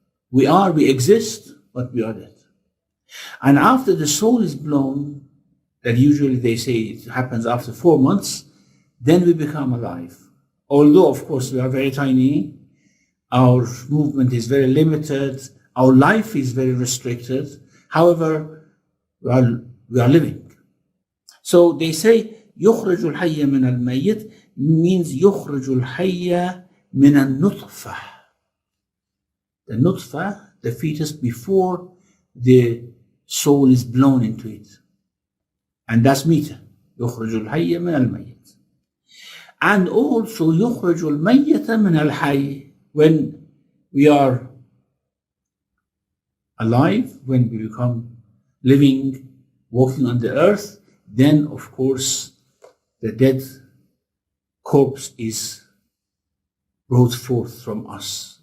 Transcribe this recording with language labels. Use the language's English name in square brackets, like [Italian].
[English] We exist, but we are dead. And after the soul is blown, that usually they say it happens after 4 months, then we become alive. Although, of course, we are very tiny, our movement is very limited, our life is very restricted. However, we are living. So they say, [Arabic] يخرج الحي من الميت [English] means [Arabic] يخرج الحي من النطفة. [English] The nutfa, the fetus before the soul is blown into it. And that's mita. [Arabic] يخرج الحي من الميت. [English] And also [Arabic] يخرج الميت من الحي. [English] When we are alive, when we become living, walking on the earth, then of course the dead corpse is brought forth from us.